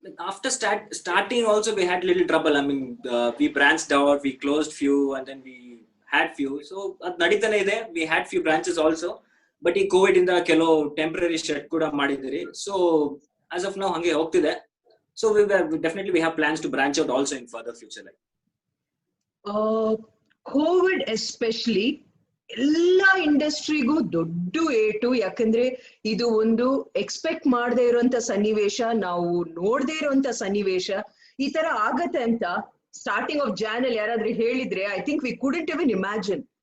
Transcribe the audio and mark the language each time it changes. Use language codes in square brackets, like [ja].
[en] After starting also we had little trouble. I mean, we branched out, we closed few, and then we had few. [kn] So ad naditane ide. [en] We had few branches also, but [kn] ಈ Covid ಇಂದ ಕೆಲವು temporary shut ಕೂಡ ಮಾಡಿದಿರಿ. [en] So as of now [kn] hange ಹೋಗ್ತಿದೆ. [en] So we definitely we have plans to branch out also in further future. [kn] COVID especially ಎಲ್ಲ ಇಂಡಸ್ಟ್ರಿಗೂ ದೊಡ್ಡ ಏಟು. ಯಾಕಂದ್ರೆ ಇದು ಒಂದು ಎಕ್ಸ್ಪೆಕ್ಟ್ ಮಾಡದೇ ಇರುವಂತ ಸನ್ನಿವೇಶ, ನಾವು ನೋಡದೇ ಇರುವಂತ ಸನ್ನಿವೇಶ. ಈ ತರ ಆಗತ್ತೆ ಅಂತ ಸ್ಟಾರ್ಟಿಂಗ್ ಆಫ್ ಜಾನಲ್ಲಿ ಯಾರಾದ್ರೂ ಹೇಳಿದ್ರೆ [en] I think we couldn't even imagine.